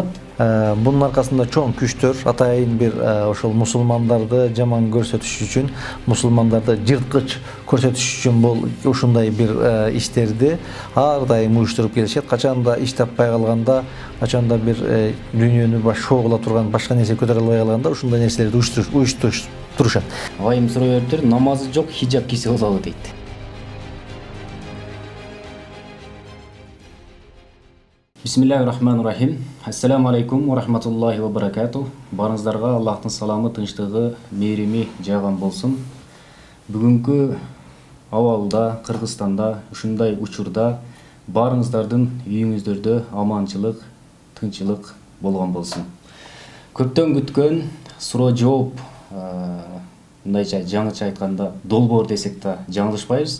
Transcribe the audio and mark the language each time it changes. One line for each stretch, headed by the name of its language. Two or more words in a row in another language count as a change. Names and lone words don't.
Kyrgyz: Bunun аркасында чоң күчтөр атайын бир ошол мусулмандарды жаман көрсөтүш үчүн, мусулмандарды жырткыч көрсөтүш үчүн бул ушундай бир иштерди ар дайым уюштуруп келишет. Качанда иш таппай калганда, качанда бир дүйнөнү шогула турган башка нерсе көтөрө албай калганда ушундай нерселерди уюштурушат. Айым суроо бериптир, намазы жок хижаб кийсе болобу дейт.
Arabic: بسم الله الرحمن الرحيم. السلام عليكم ورحمة الله وبركاته.
Kyrgyz: Барыңыздарга Аллахтын саламы, тынчтыгы, мээрими жааган болсун. Бүгүнкү абалда, Кыргызстанда ушундай учурда барыңыздардын үйүңүздөрдө аманчылык, тынчылык болгон болсун. Көптөн күткөн суроо жооп, мындайча жаңыча айтканда долбоор десек да жаңылышпайбыз.